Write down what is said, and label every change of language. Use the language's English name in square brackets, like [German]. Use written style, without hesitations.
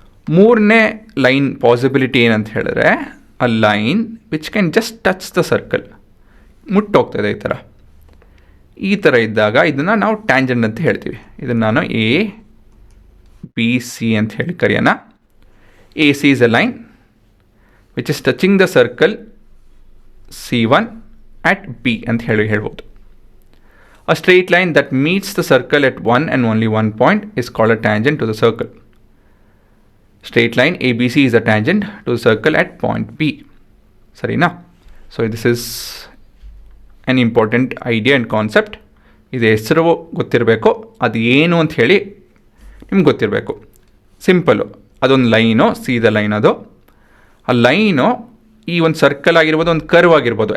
[Kannada] ಮೂರನೇ line possibility ಏನಂತ ಹೇಳಿದ್ರೆ [English] a line which can just touch the circle, [Kannada] ಮುಟ್ಟೋಗ್ತಾಯಿದೆ ಈ ಥರ. ಈ ಥರ ಇದ್ದಾಗ ಇದನ್ನು ನಾವು ಟ್ಯಾಂಜೆಂಟ್ ಅಂತ ಹೇಳ್ತೀವಿ. ಇದನ್ನು ನಾನು ABC ಅಂತ ಹೇಳಿ ಕರೆಯೋಣ. [English] AC is a line which is touching the circle C1 at B [Kannada] ಅಂತ ಹೇಳ್ಬೋದು. [English] A straight line that meets the circle at one and only one point is called a tangent to the circle. Straight line ABC is a tangent to the circle at point B. [Kannada] ಸರಿನಾ? [English] So this is an important idea and concept. [Kannada] ಇದು ಹೆಸರು ಗೊತ್ತಿರಬೇಕು, ಅದು ಏನು ಅಂತ ಹೇಳಿ ನಿಮ್ಗೆ ಗೊತ್ತಿರಬೇಕು. ಸಿಂಪಲ್ಲು, ಅದೊಂದು ಲೈನು, ಸೀದ ಲೈನ್ ಅದು. ಆ ಲೈನು ಈ ಒಂದು ಸರ್ಕಲ್ ಆಗಿರ್ಬೋದು, ಒಂದು ಕರ್ವ್ ಆಗಿರ್ಬೋದು.